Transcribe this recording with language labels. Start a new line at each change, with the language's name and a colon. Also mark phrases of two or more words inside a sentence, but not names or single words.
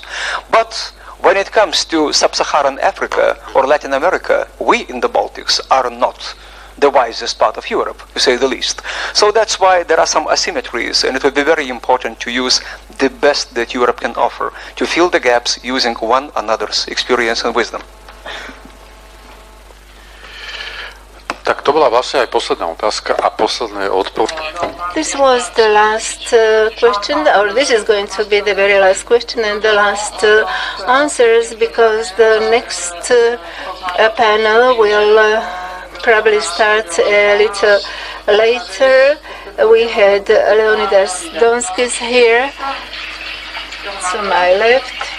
English: But when it comes to sub-Saharan Africa or Latin America, we in the Baltics are not the wisest part of Europe, to say the least. So that's why there are some asymmetries, and it will be very important to use the best that Europe can offer, to fill the gaps using one another's experience and wisdom.
Slovak: Tak to bola vlastne aj posledná otázka a posledné odpoveď.
English: This was the last question, or this is going to be the very last question and the last answers, because the next panel will probably start a little later. We had Leonidas Donskis here to my left.